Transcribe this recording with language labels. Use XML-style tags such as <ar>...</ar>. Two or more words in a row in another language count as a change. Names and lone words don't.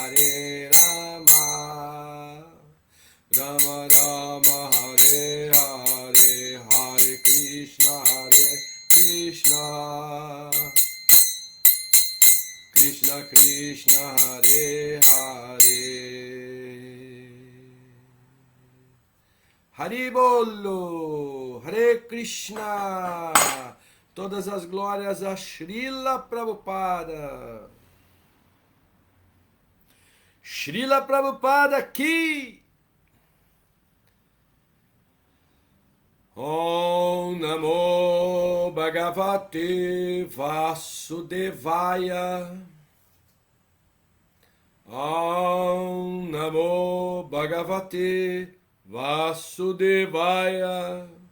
<sa>Rama Rama Hare Hare Hare Krishna Krishna Krishna Hare Hare Haribolo Hare Krishna.</sa> <pt>Todas as glórias a Srila Prabhupada. Srila Prabhupada aqui.</pt> <sa>Om Namo Bhagavate Vasudevaya. Om Namo Bhagavate Vasudevaya.</sa>